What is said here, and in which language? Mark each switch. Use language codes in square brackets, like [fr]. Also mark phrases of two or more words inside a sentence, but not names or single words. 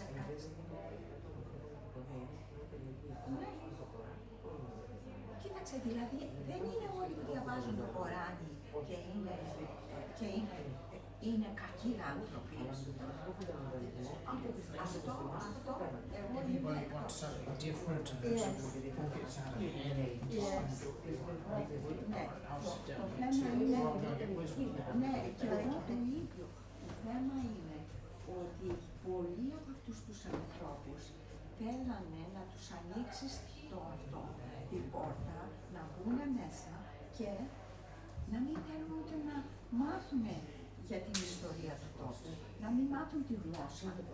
[el] Ναι. Κοίταξε, δηλαδή δεν είναι όλοι που διαβάζουν το Κοράνι και είναι κακοί άνθρωποι. Αυτό, εγώ είμαι εκτός. [en] Different to those who walk it out of [el] Ναι, το θέμα είναι, ναι, και εγώ το ίδιο. Το θέμα είναι ότι πολλοί από αυτούς τους ανθρώπους θέλανε να τους ανοίξεις την πόρτα, να μπουν μέσα και να μην θέλουν ούτε να μάθουν για την ιστορία του τόπου, να μην μάθουν τη γλώσσα.